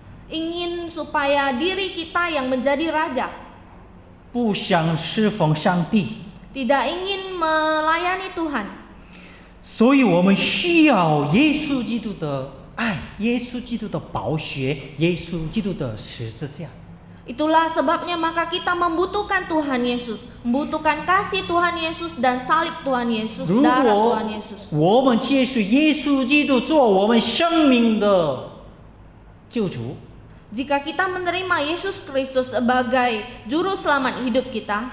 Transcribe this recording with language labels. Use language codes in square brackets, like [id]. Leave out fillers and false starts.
[id] ingin supaya diri kita yang menjadi raja, [zh] 不想侍奉上帝， [id] tidak ingin melayani Tuhan. [zh] 所以我们需要耶稣基督的爱，耶稣基督的宝血，耶稣基督的十字架。 [id] Itulah sebabnya maka kita membutuhkan Tuhan Yesus, membutuhkan kasih Tuhan Yesus dan salib Tuhan Yesus, [zh] 如 [id] darah [zh] 果 [id] Tuhan Yesus. [zh] 我们接受耶稣基督做我们生命的救主 [id] Jika kita menerima Yesus Kristus sebagai juru selamat hidup kita